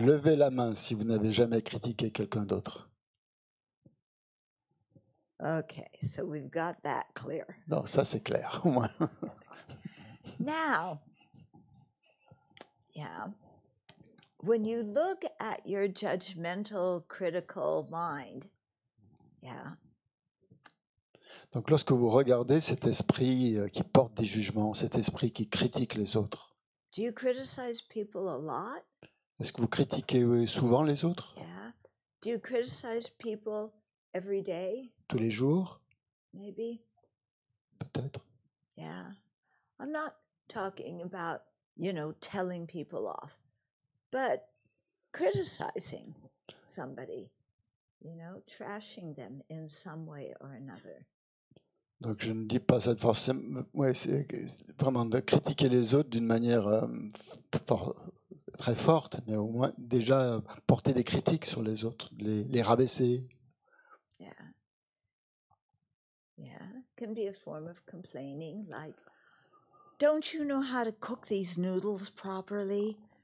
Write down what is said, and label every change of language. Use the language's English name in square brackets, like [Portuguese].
[French] Levez la main si vous n'avez jamais critiqué quelqu'un d'autre. [English] Okay, so we've got that clear. [French] Non, ça c'est clair au moins. [English] Now, when you look at your judgmental, critical mind, [French] Donc lorsque vous regardez cet esprit qui porte des jugements, cet esprit qui critique les autres, [English] do you criticize people a lot? [French] Est-ce que vous critiquez souvent les autres? [English] Yeah. Do you criticize people every day? [French] Tous les jours? [English] Maybe. [French] Peut-être. [English] Yeah. I'm not talking about, telling people off, but criticizing somebody, trashing them in some way or another. [French] Donc je ne dis pas ça forcément. Ouais, c'est vraiment de critiquer les autres d'une manière très forte, mais au moins déjà porter des critiques sur les autres, les rabaisser. [English] Yeah. can be a form of complaining, like, don't you know how to cook these noodles properly?